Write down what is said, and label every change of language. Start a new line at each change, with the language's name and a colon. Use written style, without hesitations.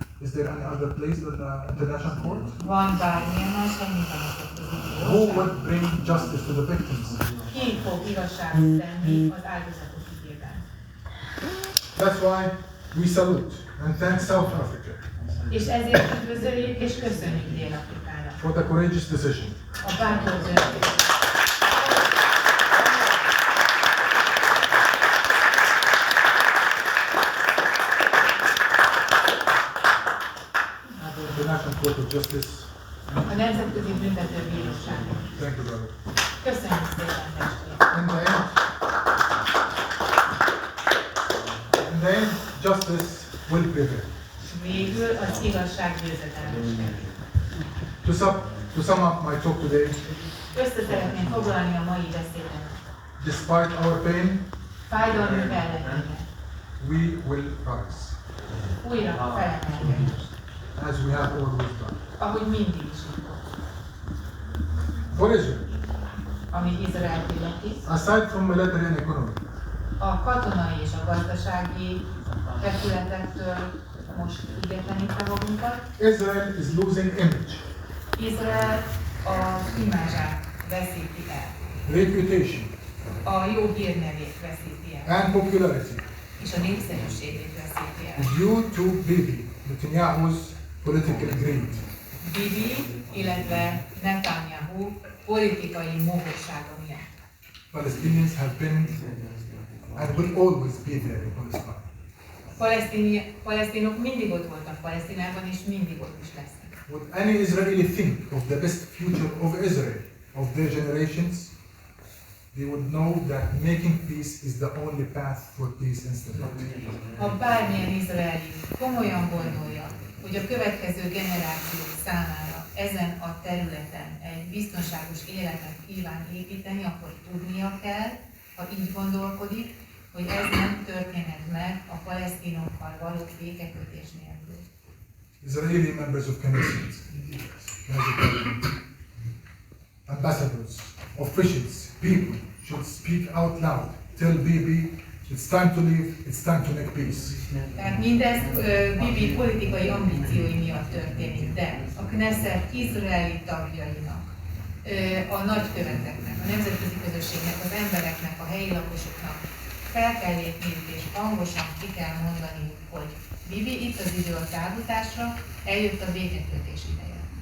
English: Is there any other place than the international court?
Hungarian: Van bármilyen más, mint a nemzetközi
English: Who
Hungarian: bíróság.
English: would bring justice to the victims?
Hungarian: Ki fog igazságot tenni az áldozatok ügyében?
English: That's why we salute and thank South Africa
Hungarian: És ezért üdvözöljük és köszönjük Dél-Afrikának
English: for the courageous decision.
Hungarian: a bátor döntést.
English: International Court of Justice.
Hungarian: A Nemzetközi Büntetőbíróságon.
English: Thank you, brother.
Hungarian: Köszönjük szépen, testvérem!
English: In the end, justice will prevail.
Hungarian: Végül az igazság győzedelmeskedik.
English: To sum up my talk today,
Hungarian: Össze szeretném foglalni a mai beszédet.
English: despite our pain,
Hungarian: Fájdalmunk ellenére
English: we will rise,
Hungarian: újra felemelkedünk,
English: as we have always done.
Hungarian: ahogy mindig is jutott.
English: For Israel,
Hungarian: Ami Izrael illeti,
English: aside from military and economic,
Hungarian: a katonai és a gazdasági területektől most függetlenítve magunkat,
English: Israel is losing image,
Hungarian: Izrael az imázsát veszíti el,
English: reputation,
Hungarian: a jó hírnevét veszíti el,
English: and popularity
Hungarian: és a népszerűségét veszíti el.
English: due to Bibi Netanyahu's political greed.
Hungarian: Bibi, illetve Netanyahu politikai mohósága miatt.
English: Palestinians have been and will always be there in Palestine.
Hungarian: Palesztinok mindig ott voltak Palesztinában, és mindig ott is lesznek.
English: Would any Israeli think of the best future of Israel, of their generations? they would know that making peace is the only path for peace and stability.
Hungarian: Ha bármilyen izraeli komolyan gondolja, hogy a következő generációk számára ezen a területen egy biztonságos életet kíván építeni, akkor tudnia kell, ha így gondolkodik, hogy ez nem történhet meg a palesztinokkal való békekötés nélkül.
English: Israeli members of Knesset, ambassadors, officials, people should speak out loud. Tell Bibi it's time to leave, it's time to make peace.
Hungarian: Tehát mindez Bibi politikai ambíciói miatt történik, de a Knesset izraeli tagjainak, a nagyköveteknek, a nemzetközi közösségnek, az embereknek, a helyi lakosoknak fel kell lépniük és hangosan ki kell mondaniuk, hogy Bibi, itt az idő a távozásra, eljött a békekötés ideje.